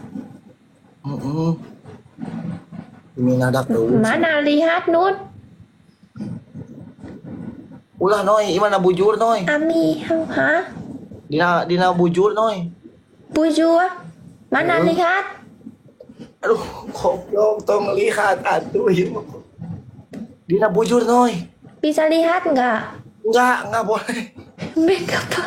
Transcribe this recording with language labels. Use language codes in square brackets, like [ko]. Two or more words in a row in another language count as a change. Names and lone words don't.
[su] Minadak tuh. [id] Mana lihat Nut? [su] Ulah noy, imana bujur noy. Ami, ha? Dina bujur noy. [id] Bujur? Mana lihat? [su] Aduh, goblok tong lihat atuh ieu. Dina bujur noy. [id] Bisa lihat nggak? Enggak boleh. Make apa?